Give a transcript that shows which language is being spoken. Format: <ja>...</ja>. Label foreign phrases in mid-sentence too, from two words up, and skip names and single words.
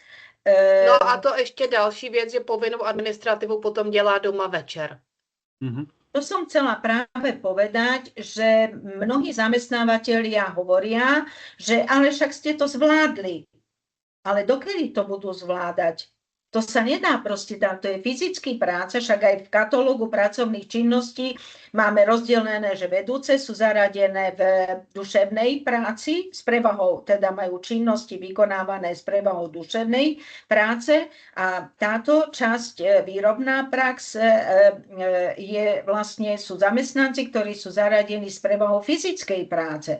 <cs>No a to ještě další věc, že povinnou administrativu potom dělá doma večer.</cs> <sk>To som chcela práve povedať, že mnohí zamestnávateľia hovoria, že ale však ste to zvládli. Ale dokedy to budú zvládať? To sa nedá proste tam, to je fyzický práca, však aj v katalógu pracovných činností máme rozdelené, že vedúce sú zaradené v duševnej práci s prevahou, teda majú činnosti vykonávané s prevahou duševnej práce a táto časť výrobná prax je vlastne, sú zamestnanci, ktorí sú zaradení s prevahou fyzickej práce.</sk>